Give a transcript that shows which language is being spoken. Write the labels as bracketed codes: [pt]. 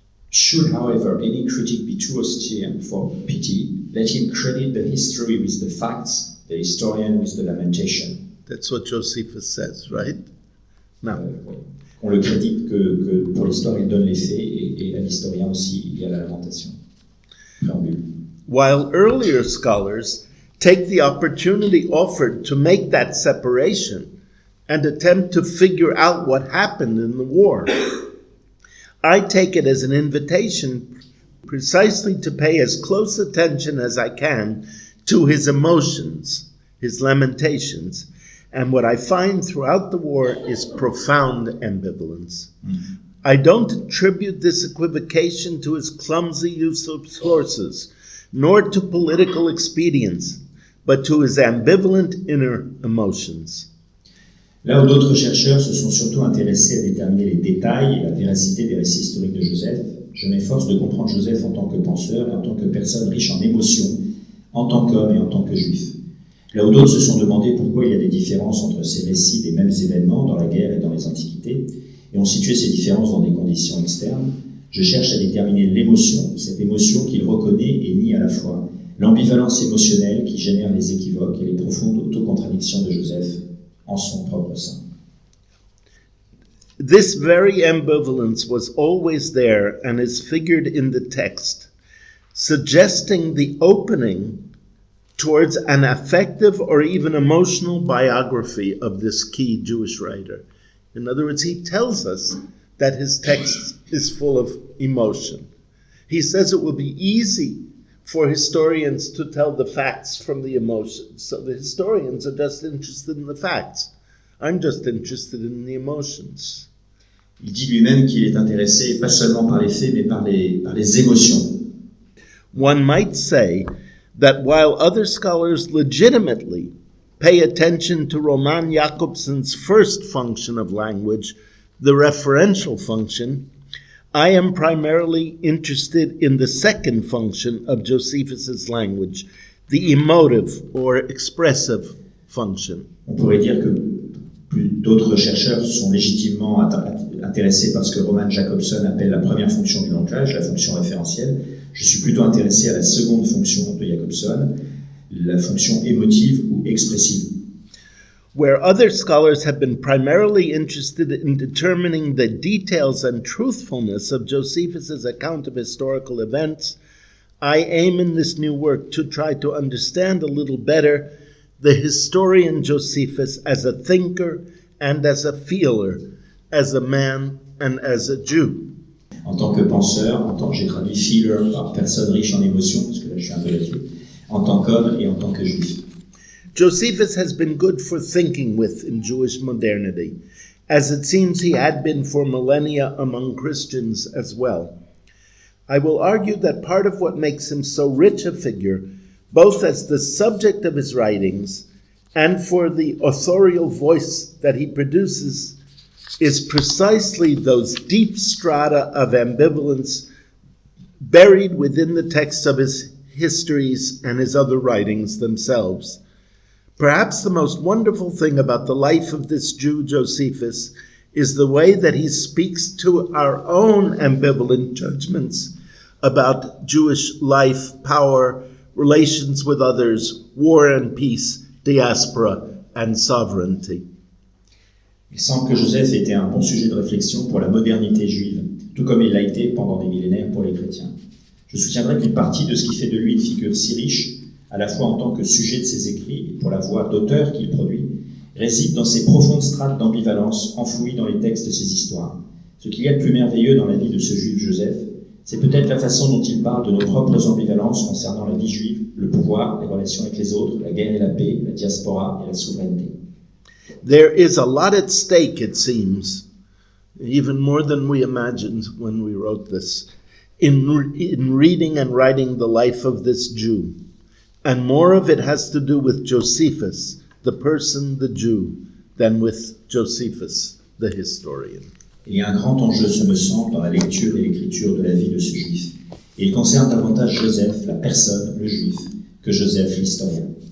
[en] Should, however, any critic be too austere for pity, let him credit the history with the facts, the historian with the lamentation. That's what Josephus says, right? Now, [fr] Oui. On le crédite que pour l'histoire, il donne les faits et à l'historien aussi, il y a la lamentation. Préambule. [en] while earlier scholars take the opportunity offered to make that separation and attempt to figure out what happened in the war, I take it as an invitation precisely to pay as close attention as I can to his emotions, his lamentations, and what I find throughout the war is profound ambivalence. Mm-hmm. I don't attribute this equivocation to his clumsy use of sources, nor to political expedience, but to his ambivalent inner emotions. [fr] Là où d'autres chercheurs se sont surtout intéressés à déterminer les détails et la véracité des récits historiques de Joseph, je m'efforce de comprendre Joseph en tant que penseur et en tant que personne riche en émotions, en tant qu'homme et en tant que juif. Là où d'autres se sont demandé pourquoi il y a des différences entre ces récits des mêmes événements dans la guerre et dans les antiquités, et ont situé ces différences dans des conditions externes, je cherche à déterminer l'émotion, cette émotion qu'il reconnaît et nie à la fois, l'ambivalence émotionnelle qui génère les équivoques et les profondes autocontradictions de Joseph en son propre sein. [en] This very ambivalence was always there and is figured in the text, suggesting the opening towards an affective or even emotional biography of this key Jewish writer. In other words, he tells us that his text is full of emotion. He says it will be easy for historians to tell the facts from the emotions. So the historians are just interested in the facts. I'm just interested in the emotions. [fr] Il dit lui-même qu'il est intéressé pas seulement par les faits, mais par les émotions. [en] One might say that while other scholars legitimately pay attention to Roman Jakobson's first function of language, the referential function, I am primarily interested in the second function of Josephus's language, the emotive or expressive function. [fr] On pourrait dire que d'autres chercheurs sont légitimement intéressés par ce que Roman Jacobson appelle la première fonction du langage, la fonction référentielle. Je suis plutôt intéressé à la seconde fonction de Jacobson, la fonction émotive ou expressive. [en] Where other scholars have been primarily interested in determining the details and truthfulness of Josephus' account of historical events, I aim in this new work to try to understand a little better the historian Josephus as a thinker and as a feeler, as a man and as a Jew. [fr] En tant que penseur, j'ai traduit feeler par personne riche en émotions, parce que là je suis un peu là-dessus, en tant qu'homme et en tant que juif. [en] Josephus has been good for thinking with in Jewish modernity, as it seems he had been for millennia among Christians as well. I will argue that part of what makes him so rich a figure, both as the subject of his writings and for the authorial voice that he produces, is precisely those deep strata of ambivalence buried within the texts of his histories and his other writings themselves. Perhaps the most wonderful thing about the life of this Jew, Josephus, is the way that he speaks to our own ambivalent judgments about Jewish life, power, relations with others, war and peace, diaspora and sovereignty. [fr] Il semble que Joseph ait été un bon sujet de réflexion pour la modernité juive, tout comme il l'a été pendant des millénaires pour les chrétiens. Je soutiendrai qu'une partie de ce qui fait de lui une figure si riche, à la fois en tant que sujet de ses écrits et pour la voix d'auteur qu'il produit, réside dans ces profondes strates d'ambivalence enfouies dans les textes de ses histoires. Ce qu'il y a de plus merveilleux dans la vie de ce juif Joseph, c'est peut-être la façon dont il parle de nos propres ambivalences concernant la vie juive, le pouvoir, les relations avec les autres, la guerre et la paix, la diaspora et la souveraineté. [en] There is a lot at stake, it seems, even more than we imagined when we wrote this, in reading and writing the life of this Jew. And more of it has to do with Josephus, the person, the Jew, than with Josephus, the historian. [fr] Il y a un grand enjeu, ce me semble, dans la lecture et l'écriture de la vie de ce juif. Et il concerne davantage Joseph, la personne, le juif, que Joseph, l'historien.